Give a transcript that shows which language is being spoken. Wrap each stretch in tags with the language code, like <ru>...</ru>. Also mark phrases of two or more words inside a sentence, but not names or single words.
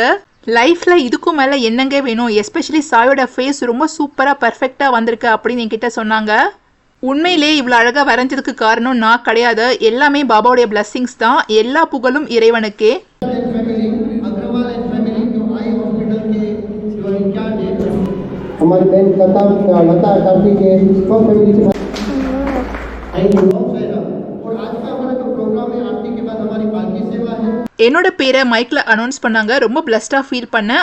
<ta>லைஃப்ல இதுக்கும் மேலே என்னங்க வேணும், எஸ்பெஷலி சாயோட ஃபேஸ் ரொம்ப சூப்பராக பர்ஃபெக்டாக வந்திருக்கு அப்படின்னு என்கிட்ட சொன்னாங்க. உண்மையிலே இவ்வளோ அழகாக வரைஞ்சதுக்கு காரணம் நான் கிடையாது, எல்லாமே பாபாவுடைய பிளஸ்ஸிங்ஸ் தான். எல்லா புகழும் இறைவனுக்கே.</ta> <hi>हमारी बहन लता कार्तिक के सब फैमिली से और आज का हमारा जो प्रोग्राम है आरती के बाद हमारी पालकी सेवा है.</hi> <ta>என்னோட பேரை மைக்ல அனௌன்ஸ் பண்ணாங்க. ரொம்ப பிளஸ்டா ஃபீல் பண்ணேன்.</ta>